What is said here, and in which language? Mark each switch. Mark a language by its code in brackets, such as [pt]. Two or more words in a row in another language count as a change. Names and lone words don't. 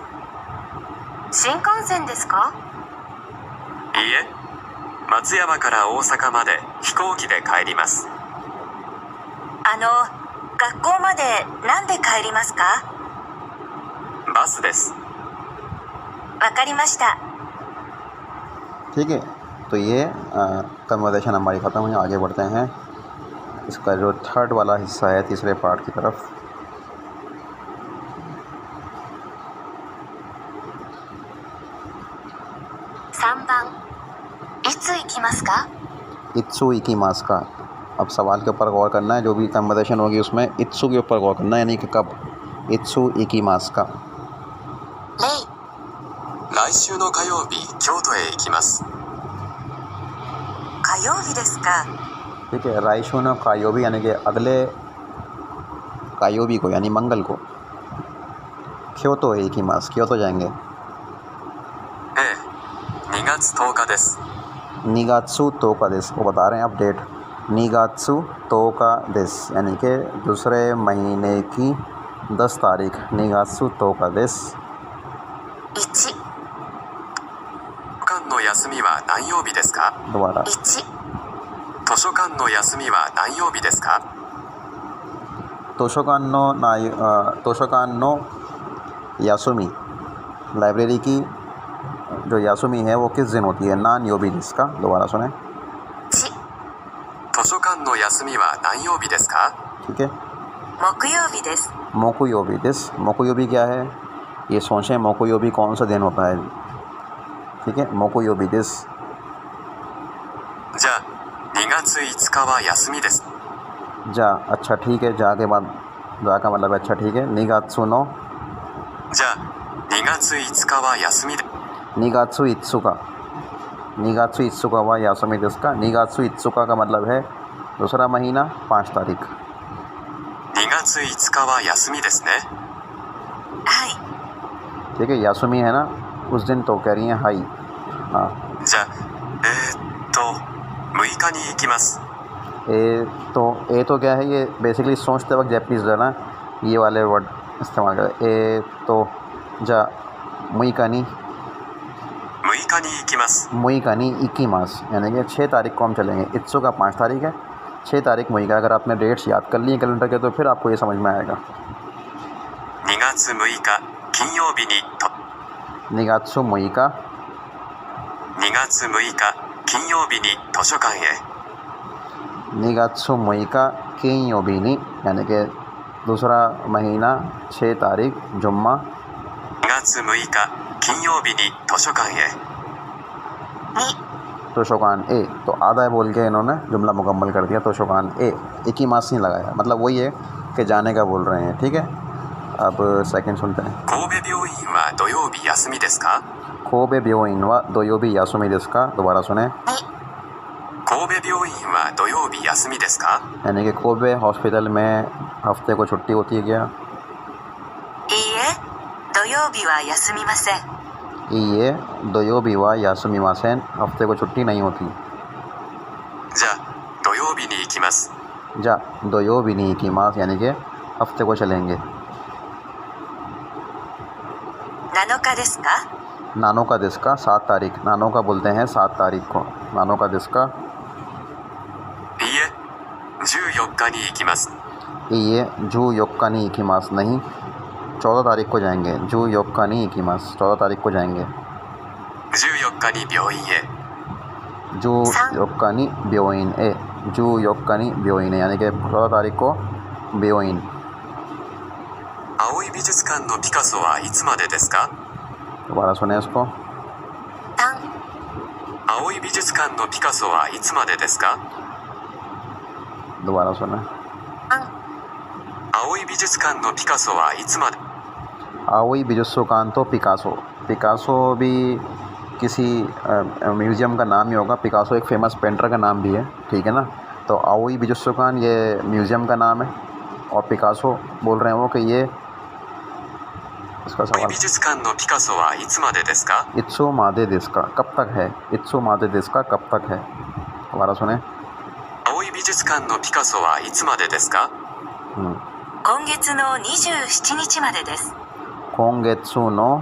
[ja] 新幹線ですか？いいえ、松山から大阪まで飛行機で帰ります。学校まで何で帰りますか？バスです。わかりました。 [hi] ठीक है, तो ये कन्वर्सेशन हमारी ख़त्म हुई। आगे बढ़ते हैं इसका जो थर्ड वाला हिस्सा है, तीसरे पार्ट की तरफ। [ja] いつ行きますか, [hi] अब सवाल के ऊपर गौर करना है। जो भी कन्वर्सेशन होगी उसमें इत्सु के ऊपर गौर करना है, यानी कि कब। [ja] いつ行きますか. 来週の火曜日、京都へ行きます。火曜日ですか？ [hi] ठीक है, [ja] 来週の火曜日 [hi] यानी कि अगले कायोबी को, यानी मंगल को। क्योतो है इकी मास, क्योतो जाएंगे। [ja] ええ、2月10日です。 2月10日です, [hi] वो बता रहे हैं अपडेट। [ja] 2月10日です [hi] यानी कि दूसरे महीने की 10 तारीख। [ja] 2月10日です. 1、図書館の休みは何曜日ですか？ [hi] दोबारा। [ja] 1、図書館の休みは何曜日ですか？図書館の休み, [hi] लाइब्रेरी की जो यासुमी है वो किस दिन होती है? [ja] 何曜日 [hi] जिसका, दोबारा सुने। [ja] ち、図書館の休みは何曜日ですか？ [hi] ठीक है। [ja] 木曜日です。木曜日です, [hi] मोकुयोबी क्या है? ये सोचें मोकुयोबी कौन सा दिन होता है। ठीक है, [ja] 木曜日です. じゃあ2月5日は休みです。 [hi] जा, अच्छा ठीक है। जा के बाद जा का मतलब अच्छा ठीक है। [ja] 2月の, じゃあ2月5日は休みで。 2月5日、2月5日は休みですか. 2月5日 [hi] का मतलब है दूसरा महीना 5 तारीख। [ja] 2 月5日は休みですね。はい。 [hi] ठीक है, यासुमी है ना उस दिन, तो कह रही हैं हाई। हाँ, [ja] じゃあ6日に行きます。ええと [hi] क्या है? ये बेसिकली सोचते वक्त जैपनीज जो है ना ये वाले वर्ड इस्तेमाल करें। [ja] ええと、じゃあ6日に, 6 日に行きます。 6日に行きます, [hi] यानी कि 6 तारीख को हम चलेंगे। [ja] 5日 [hi] 5 तारीख है, 6 तारीख [ja] 6日. [hi] अगर आपने डेट्स याद कर लिए कैलेंडर के तो फिर आपको ये समझ में आएगा। [ja] 2 月6日金曜日にと。 2月6日, 2 月6日金曜日に図書館へ。 2月6日金曜日に, [hi] यानी कि दूसरा महीना 6 तारीख जुम्मा। [ja] 2 月6日金曜日に図書館へ。に、図書館へ, [hi] तो आधा है बोल के इन्होंने जुमला मुकम्मल कर दिया। [ja] 図書館へ, [hi] एक ही मास नहीं लगाया, मतलब वही है कि जाने का बोल रहे हैं। ठीक है, अब सेकंड सुनते हैं। [ja] 神戸病院は土曜日休みですか？神戸病院は土曜日休みですか, [hi] दोबारा सुने। [ja] に、神戸病院は土曜日休みですか？ [hi] यानी कि कोबे हॉस्पिटल में हफ्ते को छुट्टी होती है क्या? [ja] いいえ、土曜日は休みません。いいえ、土曜日は休みません, [hi] हफ्ते को छुट्टी नहीं होती। [ja] じゃあ土曜日に行きます。じゃあ土曜日に行きます, [hi] यानी कि हफ्ते को चलेंगे। [ja] 7 日ですか？ 7日ですか [hi] 7 तारीख, [ja] 7日 [hi] बोलते हैं 7 तारीख को। [ja] 7日ですかいいえ14日に行きます。いいえ14日に行きます [hi] नहीं, 14 तारीख को जाएंगे। [ja] 14日に行きます, [hi] 14 तारीख को जाएंगे। [ja] 14 日に病院へ。 14日に病院へ、14日に病院へ, [hi] यानी कि 14 तारीख को ब्योइन। [ja] 青い美術館のピカソはいつまでですか？ [hi] दोबारा सुने इसको। [ja] 3、青い美術館のピカソはいつまでですか？ [hi] दोबारा सुने। [ja] 3、青い美術館のピカソはいつまで。青い美術館のピカソ, [hi] पिकासो भी किसी म्यूज़ियम का नाम ही होगा। पिकासो एक फेमस पेंटर का नाम भी है, ठीक है ना। तो [ja] 青い美術館 [hi] ये म्यूज़ियम का नाम है, और पिकासो बोल रहे हैं वो कि ये इसका [ja] 青い [hi] सवाल। [ja] 美術館のピカソはいつまでですか？いつまでですか, [hi] कब तक है? [ja] いつまでですか, [hi] कब तक है? दोबारा सुने। [ja] 青い美術館のピカソはいつまでですか？今月の27日までです。今月の,